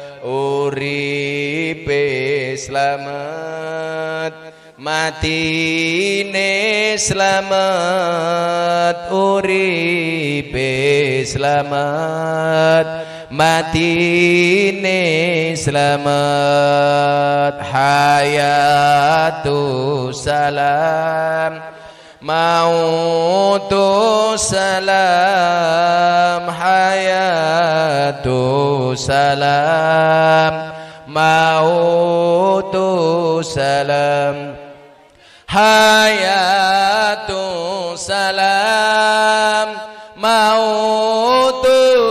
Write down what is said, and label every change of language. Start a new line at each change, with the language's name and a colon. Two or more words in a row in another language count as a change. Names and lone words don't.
Javanese: Uripe selamat, matine selamat. Uripe selamat, matine selamat,
Arabic: حياة سلام, موت سلام، حياة سلام, موت سلام، حياة سلام، موت